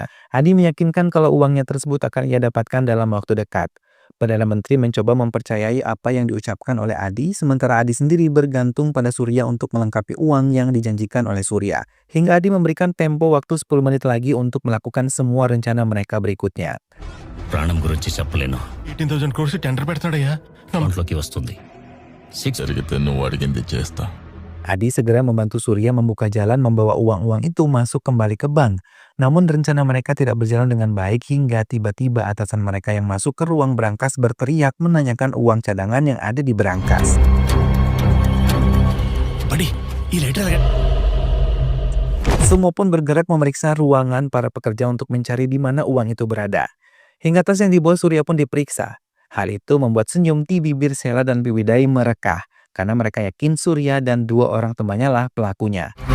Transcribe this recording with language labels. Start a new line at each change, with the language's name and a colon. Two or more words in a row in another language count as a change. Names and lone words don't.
Indonesian: Adi meyakinkan kalau uangnya tersebut akan ia dapatkan dalam waktu dekat. Perdana Menteri mencoba mempercayai apa yang diucapkan oleh Adi, sementara Adi sendiri bergantung pada Surya untuk melengkapi uang yang dijanjikan oleh Surya. Hingga Adi memberikan tempo waktu 10 menit lagi untuk melakukan semua rencana mereka berikutnya.
Telugu: ప్రాణం గురించి చెప్పలేను. 18,000 crores టెండర్ పెడతాడయ్యా. అకౌంట్లోకి వస్తుంది. 6 జరిగితే నువ్వు అడిగింది చేస్తా.
Indonesian: Adi segera membantu Surya membuka jalan membawa uang-uang itu masuk kembali ke bank. Namun rencana mereka tidak berjalan dengan baik hingga tiba-tiba atasan mereka yang masuk ke ruang berangkas berteriak menanyakan uang cadangan yang ada di berangkas.
Telugu: బడి ఈ లెటర్
Indonesian: Semua pun bergerak memeriksa ruangan para pekerja untuk mencari di mana uang itu berada. Hingga tas yang dibawa Surya pun diperiksa. Hal itu membuat senyum di bibir Sela dan Pibedai merekah, karena mereka yakin Surya dan 2 orang temannya lah pelakunya.